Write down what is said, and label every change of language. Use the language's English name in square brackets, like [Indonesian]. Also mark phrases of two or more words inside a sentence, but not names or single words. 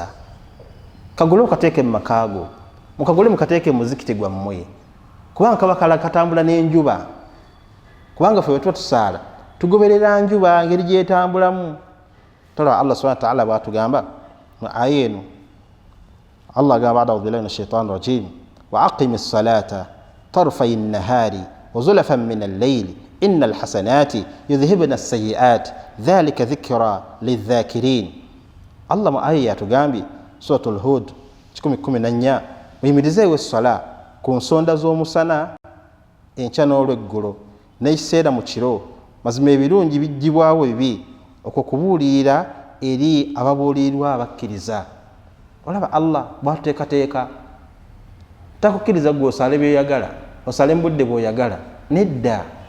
[Ganda] kagule okateeke mu makaago, mukagule mukateeke mu muzikiti gwammwe kubanga kaba katambula n'enjuba. kubanga ffe bwe tuba tusaala tugoberera njuba ngeri gyetambulamu. tolaba Allah [Arabic] سبحانه وتعالى [Ganda] bwatugamba mu aya eno. [Arabic] Allah agamba أعوذ بالله من الشيطان الرجيم وأقم الصلاة طرفي النهار وزلفا من الليل إن الحسنات يذهبن السيئات ذلك ذكرى للذاكرين. [Ganda] Allah mu aya yatugambye [Arabic] سورة هود [Ganda] 10:14 muyimirizeewo essala ku nsonda z'omusana enkya n'olweggulo n'ekiseera mu kiro mazima ebirungi bijjibwawo bibi okwo kubuulirira eri ababuulirirwa abakkiriza. olaba Allah bwatuteekateeka takukkiriza gwe osaale byoyagala osaale mu budde bw'oyagala nedda.